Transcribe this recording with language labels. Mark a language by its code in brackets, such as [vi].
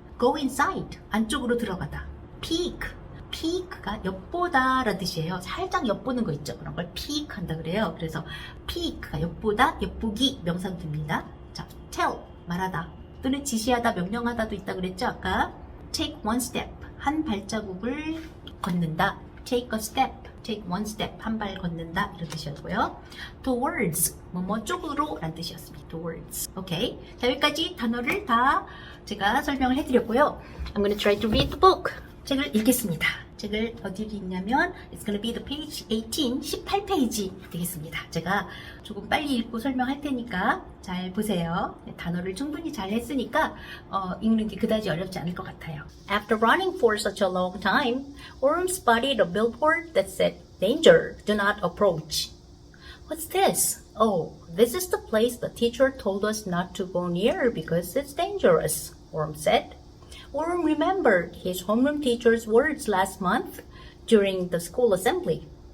[en] go inside, [ko] 안쪽으로 들어가다. peek, peek가 엿보다 라는 뜻이에요. 살짝 엿보는 거 있죠. 그런 걸 peek 한다 그래요. 그래서 peek가 엿보다, 엿보기 명사도 됩니다. 자, tell, 말하다. 또는 지시하다, 명령하다도 있다 그랬죠, 아까. [en] take one step, [ko] 한 발자국을 걷는다. [en] take a step, take one step, [ko] 한 발 걷는다 이런 뜻이었고요. towards, 뭐뭐 쪽으로 라는 뜻이었습니다. towards. 오케이. 자, 여기까지 단어를 다 제가 설명을 해드렸고요. [en] I'm going to try to read the book. [ko] 책을 읽겠습니다. 책을 어디를 읽냐면 [en] It's gonna be the page 18, [ko] 18페이지 되겠습니다. 제가 조금 빨리 읽고 설명할 테니까 잘 보세요. 단어를 충분히 잘 했으니까 읽는 게 그다지 어렵지 않을 것 같아요. [en] After running for such a long time, Orm spotted a billboard that said, Danger, do not approach. What's this? Oh, this is the place the teacher told us not to go near because it's dangerous, Orm said. Orm remembered his homeroom teacher's words last month during the school assembly.